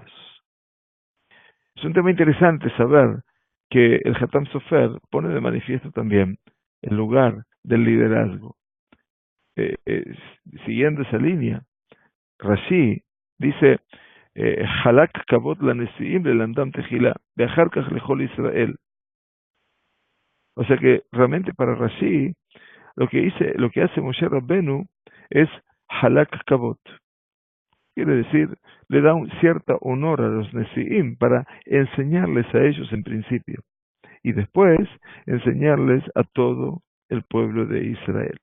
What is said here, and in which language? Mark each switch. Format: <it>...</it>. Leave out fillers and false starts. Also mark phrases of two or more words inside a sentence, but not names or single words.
<es>Es un tema interesante saber que el Hatam Sofer pone de manifiesto también el lugar del liderazgo. Siguiendo esa línea, Rashi dice,</es> <he>חלק כבוד לנשיאים ללמדם תחילה, ואחר כך לכל ישראל.</he> <es>O sea que realmente para Rashi lo que hace Moshe Rabbenu es</es> <he>חלק כבוד.</he> <es>Quiere decir, le da un cierto honor a los Nesiim para enseñarles a ellos en principio y después enseñarles a todo el pueblo de Israel.</es>